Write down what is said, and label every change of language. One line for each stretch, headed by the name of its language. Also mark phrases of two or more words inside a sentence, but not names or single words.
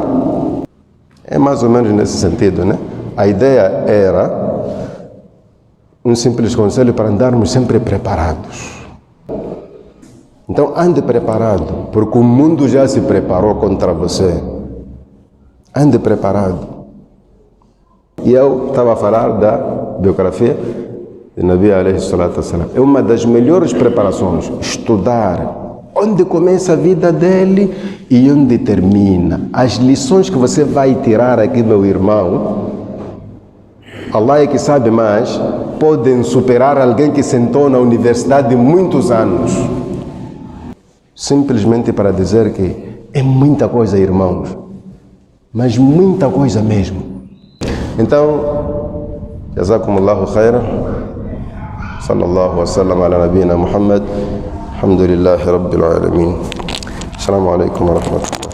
Portuguese: É mais ou menos nesse sentido, né? A ideia era um simples conselho para andarmos sempre preparados. Então ande preparado, porque o mundo já se preparou contra você. Ande preparado. E eu estava a falar da biografia de
Arabic: نبي عليه الصلاة والسلام.
Portuguese: É uma das melhores preparações, estudar onde começa a vida dele e onde termina. As lições que você vai tirar aqui, meu irmão, Allah é que sabe mais, podem superar alguém que sentou na universidade muitos anos. Simplesmente para dizer que é muita coisa, irmãos, mas muita coisa mesmo. Então,
Arabic: جزاكم الله خيرا، صلى الله وسلم على نبينا محمد، الحمد لله رب العالمين. السلام عليكم ورحمة الله.